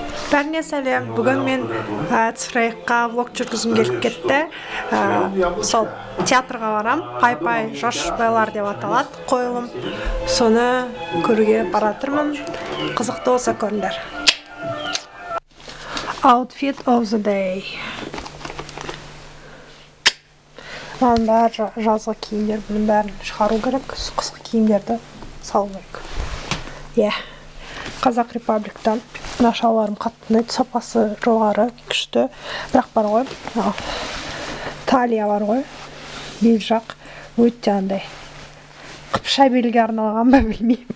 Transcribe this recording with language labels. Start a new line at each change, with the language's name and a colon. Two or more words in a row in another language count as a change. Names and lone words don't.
Kazakh: Бәріне сәлем. Бүгін мен цифрайыққа влог жүргізім келіп кетті. Сол театрға барам. Пай-пай жаш байлар деп аталады қойылым. Соны көруге баратырмын. Қызықты болса көріңдер.
English: Outfit of the day.
Kazakh: Маған бәрі жазғы киімдер, бұның бәрін шығару керек. Қысқы киімдерді салу керек. Қазақ Репабликтан нашаларым қатты ұнайды, сапасы жоғары, күшті. Бірақ бар ғой, талия бар ғой, бел жақ өте андай қыпша белге арналған ба білмеймін.